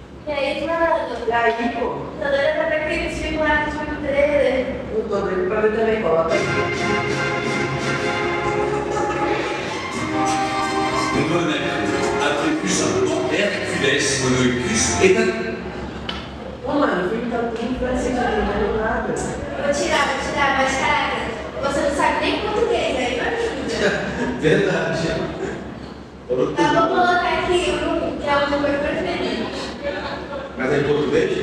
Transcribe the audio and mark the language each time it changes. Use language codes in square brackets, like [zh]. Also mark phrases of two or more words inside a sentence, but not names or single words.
[pt] E aí, mano? E aí, pô? Tô doida pra ver aquele filme lá que foi no trailer. Eu tô doido pra ver também, coloca aí. [fr] Le bonheur, après plus un Hercules, Monoicus est un... [pt] Ô, mano, o filme tá tudo parecido, não entendo nada. Vou tirar, mas caraca, você não sabe nem português, aí não ajuda. Verdade. Tá, vou colocar aqui um, que é o meu preferido. Mas é em português?